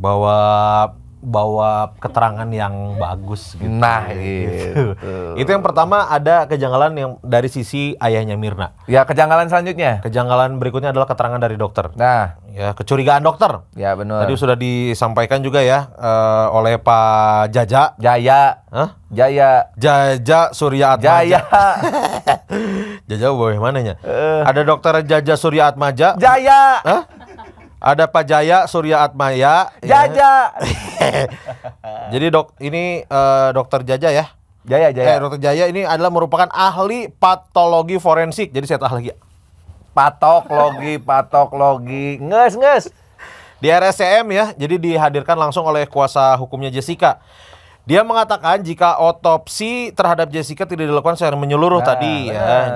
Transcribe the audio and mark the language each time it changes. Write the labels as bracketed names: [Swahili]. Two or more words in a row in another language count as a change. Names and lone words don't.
[Indonesian] Bawa keterangan yang bagus gitu. Nah, gitu. gitu. Itu yang pertama, ada kejanggalan yang dari sisi ayahnya Mirna. Ya, kejanggalan selanjutnya. Kejanggalan berikutnya adalah keterangan dari dokter. Nah, Ya, kecurigaan dokter. ya benar. Tadi sudah disampaikan juga ya oleh Pak Jaja. Jaya. Hah? Jaya. Jaja Surya Atmaja. Jaya. Jaja boleh mananya? Ada dokter Jaja Surya Atmaja. Jaya. Hah? Ada Pak Jaya Surya Atmaya. Jaja. Jadi ini dokter Jaja ya. Jaya. Dokter Jaya ini adalah merupakan ahli patologi forensik. Jadi saya tahu lagi. Patologi. Nges. Di RSCM ya. Jadi dihadirkan langsung oleh kuasa hukumnya Jessica. Dia mengatakan jika otopsi terhadap Jessica tidak dilakukan secara menyeluruh tadi ya.